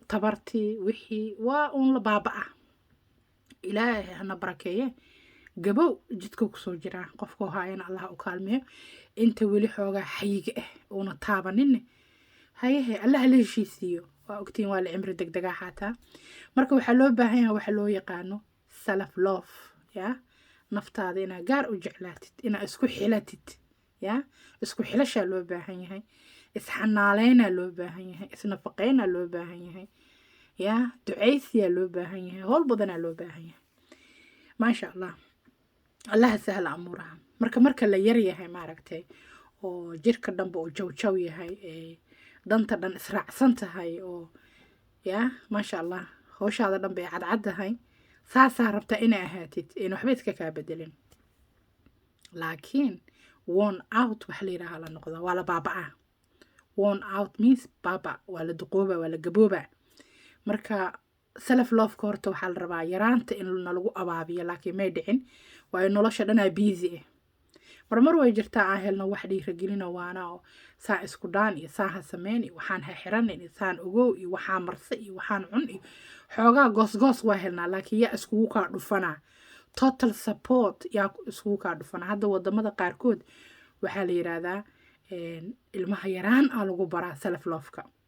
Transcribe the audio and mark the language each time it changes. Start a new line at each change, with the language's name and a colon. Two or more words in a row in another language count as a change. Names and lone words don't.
Somali: tabartii wixii waa uun la baaba'aa ilaahay hana barakeeye gabow jidka kusoo jiraa qofkoo haayana allah u kaalmeeyo inta weli xoogaa xayiga ah uuna taabaninne hayehe allah la heshiisiiyo waa ogtiin waa la cimri degdegaa xaataa marka waxaa loo baahan yahay waxa loo yaqaano
English: self love
Somali: yaa naftaada inaa gaar u jeclaatid inaa isku xilatid yaa isku xilashaa loo baahan yahay isxanaaleynaa loo baahan yahay isnafaqeynaa loo baahan yahay yaa ducaysiyaa loo baahan yahay howl badanaa loo baahan yahay
Arabic: ما شاء الله
Somali: allaha sahla amuuraha marka la yar yahay maaragtay oo jirka dhanba uu jawjaw yahay danta dhan israacsan tahay oo yaa
Arabic: ما شاء الله
Somali: hawshaada dhan bay cadcad tahay saasaa rabtaa inay ahaatid in waxba iska kaa bedelin laakiin
English: worn out
Somali: waxa la yidhaahaa la noqdaa waa la baaba'aa
English: worn out means
Somali: baaba waa la duqooba waa la gabooba marka
English: self loveka
Somali: horta waxaa la rabaa yaraanta in nalagu abaabiyo laakiin may dhicin waayo nolosha dhanaa busy ah marmar way jirtaa aan helno wax dhiiragelina waana oo saa isku dhaan iyo saa ha sameyn iyo waxaan ha xiran iyo saan ogow iyo waxaan marse iyo waxaan cun iyo xoogaa goosgoos waa helnaa laakiin yaa iskugu kaa dhufanaa
English: total support
Somali: yaa iskugu kaa dhufanaa hadda wadamada qaarkood waxaa la yidhaahdaa ilmaha yaraan aa lagu baraa
English: self loveka